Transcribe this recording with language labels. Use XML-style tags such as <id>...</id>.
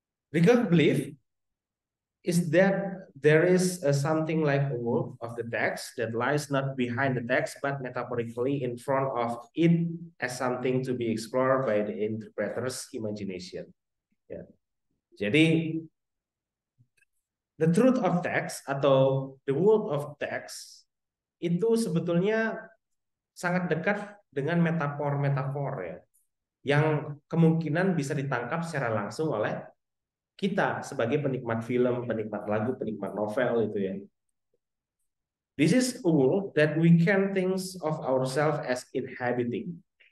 <en>Ricoeur belief is that there is something like a wolf of the text that lies not behind the text but metaphorically in front of it as something to be explored by the interpreter's imagination.</en> <id>Ya. Jadi</id> <en>the truth of text</en> <id>atau</id> <en>the world of text</en> <id>itu sebetulnya sangat dekat dengan metafor-metafor ya, yang kemungkinan bisa ditangkap secara langsung oleh kita sebagai penikmat film, penikmat lagu, penikmat novel itu ya.</id> <en>This is a world that we can think of ourselves as inhabiting.</en>